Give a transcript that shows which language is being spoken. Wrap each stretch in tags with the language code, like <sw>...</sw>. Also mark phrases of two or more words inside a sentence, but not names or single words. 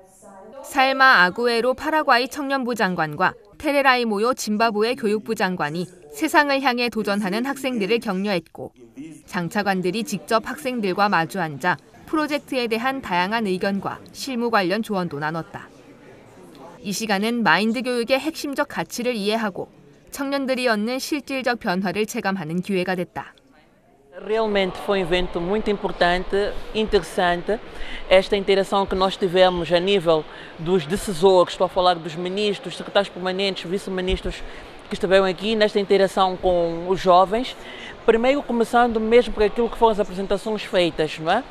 <ko>살마 아구에로 파라과이 청년부 장관과 테레라이모요 짐바브웨 교육부 장관이 세상을 향해 도전하는 학생들을 격려했고 장차관들이 직접 학생들과 마주 앉아 프로젝트에 대한 다양한 의견과 실무 관련 조언도 nanos다. 이 시간은 마인드 교육의 핵심적 가치를 이해하고 청년들이 얻는 실질적 변화를 체감하는 기회가 됐다.</ko> <pt>Realmente foi um evento muito importante, interessante. Esta interação que nós tivemos a nível dos decisores, estou a falar dos ministros, secretários permanentes, vice-ministros que estiveram aqui nesta interação com os jovens. Primeiro começando mesmo por aquilo que foram as apresentações feitas, não é?</pt>